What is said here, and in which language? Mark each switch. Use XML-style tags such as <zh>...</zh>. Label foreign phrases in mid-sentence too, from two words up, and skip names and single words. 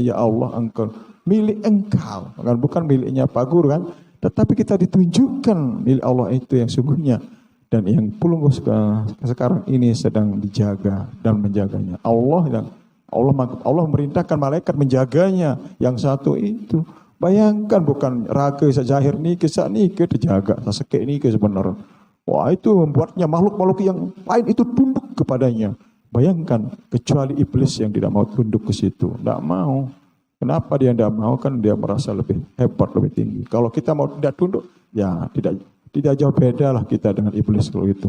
<id>Ya Allah, engkau milik engkau. Bukan miliknya Pak Guru kan. Tetapi kita ditunjukkan milik Allah itu yang sungguhnya. Dan yang pelungguh sekarang ini sedang dijaga dan menjaganya. Allah memerintahkan malaikat menjaganya. Yang satu itu. Bayangkan bukan raga</id> <ban>sejahir niki sak niki</ban> <id>dijaga,</id> <ban>sasekek niki</ban> <id>sebenarnya. Wah, itu membuatnya makhluk-makhluk yang lain itu tunduk kepadanya. Bayangkan, kecuali iblis yang tidak mau tunduk ke situ. Tidak mau. Kenapa dia tidak mau? Kan dia merasa lebih hebat, lebih tinggi. Kalau kita mau tidak tunduk, ya tidak jauh beda lah kita dengan iblis kalau itu.</id>